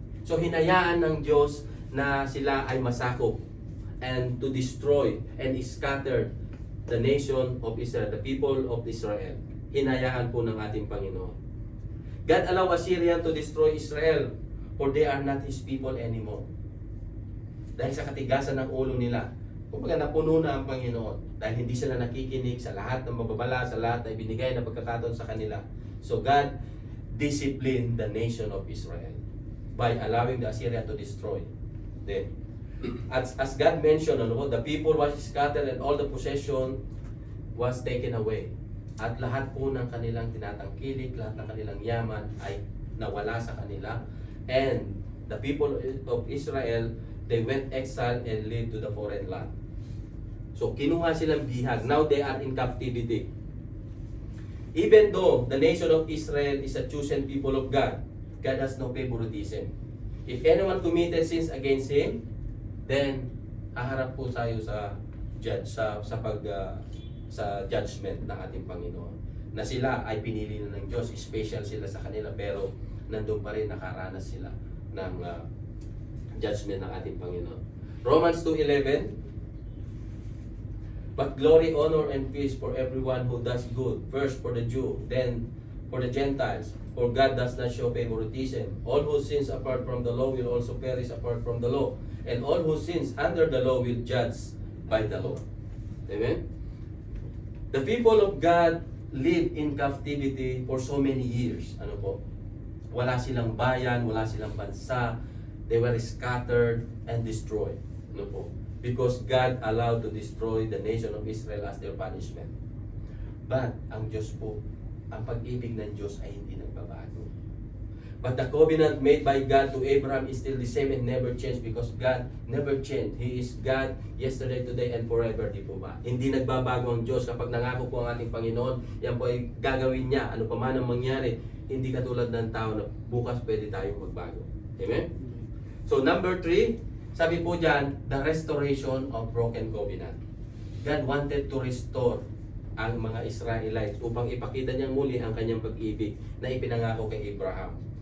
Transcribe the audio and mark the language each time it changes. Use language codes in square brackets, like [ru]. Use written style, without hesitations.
[tl] So hinayaan ng Diyos na sila ay masakop [en] and to destroy and scatter the nation of Israel, the people of Israel. [tl] Hinayaan po ng ating Panginoon. [en] God allowed Assyrian to destroy Israel, for they are not His people anymore. [tl] Dahil sa katigasan ng ulo nila, kumbaga napuno na ang Panginoon dahil hindi sila nakikinig sa lahat ng mababala, sa lahat na ibinigay na pagkakataon sa kanila. [en] So God disciplined the nation of Israel by allowing the Assyrian to destroy them. As God mentioned, the people was scattered and all the possession was taken away. [tl] At lahat po ng kanilang tinatangkilik, lahat ng kanilang yaman ay nawala sa kanila. [en] And the people of Israel, they went exile and lived to the foreign land. [tl] So kinuha silang bihag. [en] Now they are in captivity. Even though the nation of Israel is a chosen people of God, God has no favoritism. If anyone committed sins against Him, then [tl] haharap po tayo sa judge sa judgment ng ating Panginoon. Na sila ay pinili na ng Diyos, special sila sa kanila, pero nandun pa rin nakaranas sila ng judgment ng ating Panginoon. [en] Romans 2:11, but glory, honor, and peace for everyone who does good, first for the Jew, then for the Gentiles. For God does not show favoritism. All who sins apart from the law will also perish apart from the law, and all who sins under the law will judge by the law. Amen? The people of God lived in captivity for so many years. [tl] Ano po? Wala silang bayan, wala silang bansa. [en] They were scattered and destroyed. [tl] Ano po? [en] Because God allowed to destroy the nation of Israel as their punishment. But [tl] ang Diyos po, ang pag-ibig ng Diyos ay hindi nagbabago. [en] But the covenant made by God to Abraham is still the same and never changed because God never changed. He is God yesterday, today, and forever. [tl] Di po ba? Hindi nagbabago ang Diyos. Kapag nangako po ang ating Panginoon, yan po ay gagawin niya. Ano pa man ang mangyari, hindi katulad ng tao na bukas pwede tayong magbago. Amen? So number 3, sabi po dyan, [en] the restoration of broken covenant. God wanted to restore [tl] ang mga Israelites upang ipakita niyang muli ang kanyang pag-ibig na ipinangako kay Abraham.